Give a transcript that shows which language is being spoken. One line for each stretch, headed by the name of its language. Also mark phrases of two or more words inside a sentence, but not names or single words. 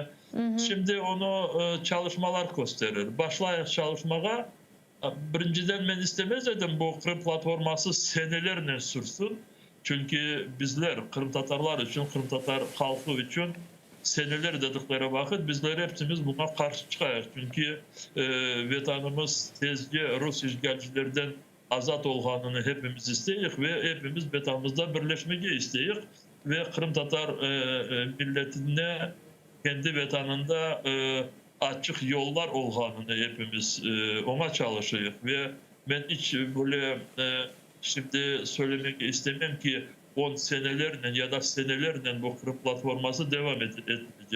Crimean Tatar: Şimdi onu çalışmalar gösterir. Başlayın çalışmaya. Birinciden ben istemez dedim bu Kırım platforması senelerle sürsün. Çünkü bizler Kırım Tatarlar için, Kırım Tatar halkı için seneler dedikleri vakit bizler hepimiz buna karşı çıkıyoruz. Çünkü vatanımız tezce Rus işgalcilerden azat olganını hepimiz isteyiz ve hepimiz vatanımızda birleşmeyi isteyiz. Ve Kırım Tatar milletine kendi vatanında açık yollar olganını hepimiz ona çalışıyoruz ve ben hiç böyle şimdi söylemek istemem ki 10 senelerle ya da senelerle bu Kırım platforması devam edilecek.